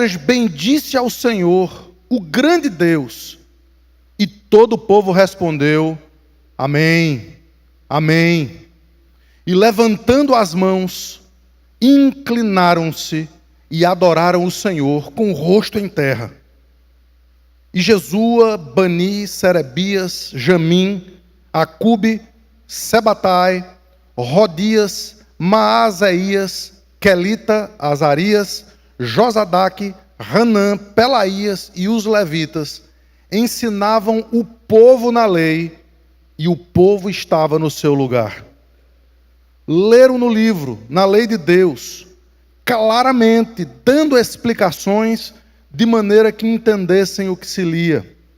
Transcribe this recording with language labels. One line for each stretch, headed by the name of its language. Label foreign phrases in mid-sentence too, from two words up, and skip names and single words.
Portuguese: Esdras bendisse ao Senhor o grande Deus. E todo o povo respondeu: Amém, Amém. E levantando as mãos, inclinaram-se e adoraram o Senhor com o rosto em terra. E Jesua, Bani, Serebias, Jamim, Acube, Sebatai, Rodias, Maazéias, Quelita, Azarias, Josadaque, Hanã, Pelaías e os levitas ensinavam o povo na lei, e o povo estava no seu lugar. Leram no livro, na lei de Deus, claramente, dando explicações de maneira que entendessem o que se lia.